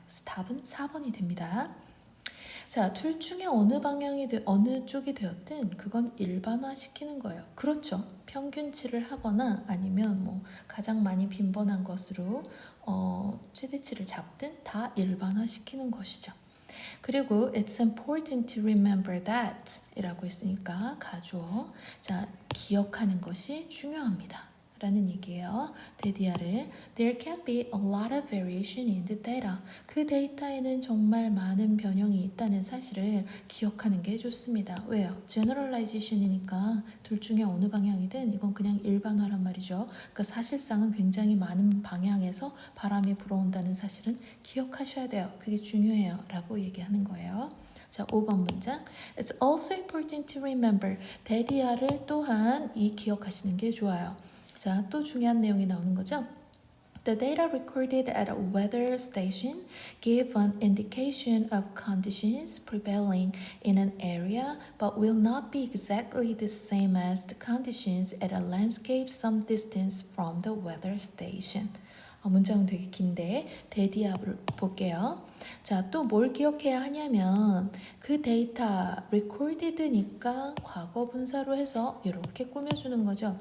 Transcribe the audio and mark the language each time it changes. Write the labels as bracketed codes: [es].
[ko] 그래서 답은 4번이 됩니다. 자, 둘 중에 어느 쪽이 되었든 그건 일반화 시키는 거예요. 그렇죠. 평균치를 하거나 아니면 뭐 가장 많이 빈번한 것으로 최대치를 잡든 다 일반화 시키는 것이죠. [en] 그리고 it's important to remember that [ko] 이라고 했으니까 가주어. 자, 기억하는 것이 중요합니다. 라는 얘기예요. [en] 데디아를 There can be a lot of variation in the data. [ko] 그 데이터에는 정말 많은 변형이 있다는 사실을 기억하는 게 좋습니다. 왜요? generalization이니까 둘 중에 어느 방향이든 이건 그냥 일반화란 말이죠. 그러니까 사실상은 굉장히 많은 방향에서 바람이 불어온다는 사실은 기억하셔야 돼요. 그게 중요해요. 라고 얘기하는 거예요. 자, 5번 문장. [en] It's also important to remember. [ko] 데디아를 또한 기억하시는 게 좋아요. 자, 또 중요한 내용이 나오는 거죠. [en] The data recorded at a weather station give an indication of conditions prevailing in an area, but will not be exactly the same as the conditions at a landscape some distance from the weather station. [ko] 문장은 되게 긴데 데디압을 볼게요. 자, 또 뭘 기억해야 하냐면 그 데이터 recorded니까 과거 분사로 해서 이렇게 꾸며주는 거죠.